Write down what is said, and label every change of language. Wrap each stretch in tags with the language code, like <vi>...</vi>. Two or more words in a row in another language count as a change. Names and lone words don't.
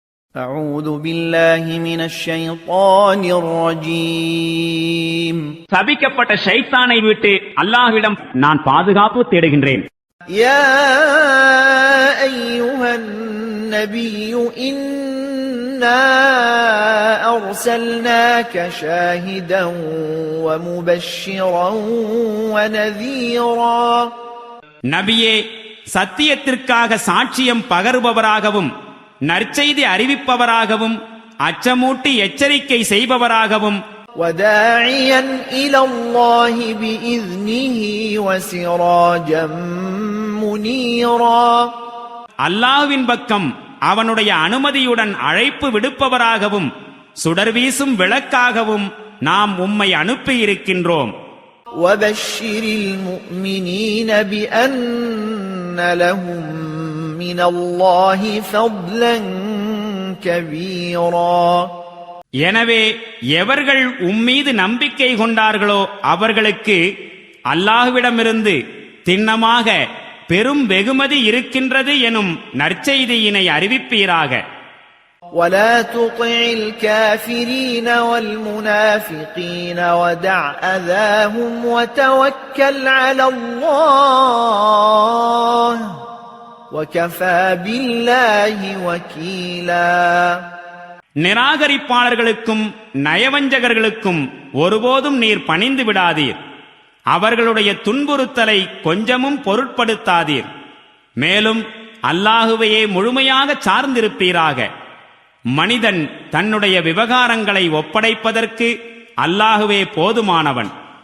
<ar>أعوذ بالله من الشيطان الرجيم</ar> <ta>சபிக்கப்பட்ட ஷைத்தானை விட்டு அல்லாஹ்விடம் நான் பாதுகாப்பு தேடுகின்றேன்.</ta> <ar>يا أيها النبي إنا أرسلناك شاهدا ومبشرا ونذيرا</ar> <ta>நபியே, சத்தியத்திற்காக சாட்சியம் பகருபவராகவும் நற்செய்தி அறிவிப்பவராகவும் அச்சமூட்டி எச்சரிக்கை செய்பவராகவும்</ta> <ar>وداعيا إلى الله بإذنه وسراجا منيرا</ar> <ta>அல்லாஹ்வின் பக்கம் அவனுடைய அனுமதியுடன் அழைப்பு விடுப்பவராகவும் சுடர்வீசும் விளக்காகவும் நாம் உம்மை அனுப்பி இருக்கின்றோம்.</ta> <ar>وبشر المؤمنين بأن لهم من الله فضلا كبيرا</ar> <ta>எனவே எவர்கள் உம்மீது நம்பிக்கை கொண்டார்களோ அவர்களுக்கு அல்லாஹ்விடமிருந்து திண்ணமாக பெரும் வெகுமதி இருக்கின்றது எனும் நற்செய்தியினை அறிவிப்பீராக.</ta> <ar>ولا تطع الكافرين والمنافقين ودع أذاهم وتوكل على الله وكفى بالله وكيلا</ar> <ta>நிராகரிப்பாளர்களுக்கும் நயவஞ்சகர்களுக்கும் ஒருபோதும் நீர் பணிந்து விடாதீர். அவர்களுடைய துன்புறுத்தலை கொஞ்சமும் பொருட்படுத்தாதீர். மேலும் அல்லாஹுவையே முழுமையாக சார்ந்திருப்பீராக. மனிதன் தன்னுடைய விவகாரங்களை ஒப்படைப்பதற்கு அல்லாஹுவே போதுமானவன்.</ta>